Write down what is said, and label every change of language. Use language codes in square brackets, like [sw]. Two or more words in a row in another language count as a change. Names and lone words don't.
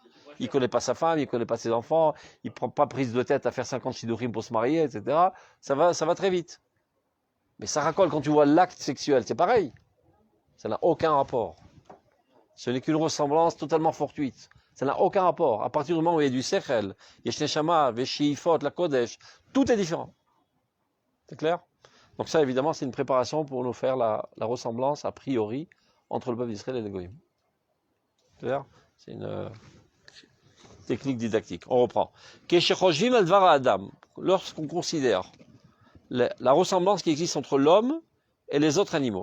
[fr] Il ne connaît pas sa femme, il ne connaît pas ses enfants, il ne prend pas prise de tête à faire 50 shidurim pour se marier, etc. Ça va très vite. Mais ça racole quand tu vois l'acte sexuel, c'est pareil. Ça n'a aucun rapport. Ce n'est qu'une ressemblance totalement fortuite. Ça n'a aucun rapport. À partir du moment où il y a du sechel, [he] יש נשמה ושאיפות, [fr] la kodesh, tout est différent. C'est clair? Donc ça, évidemment, c'est une préparation pour nous faire la ressemblance, a priori, entre le peuple d'Israël et les Goïm. C'est clair? C'est une technique didactique. On reprend. [he] כשחושבים על דבר אדם. [fr] Lorsqu'on considère la ressemblance qui existe entre l'homme et les autres animaux.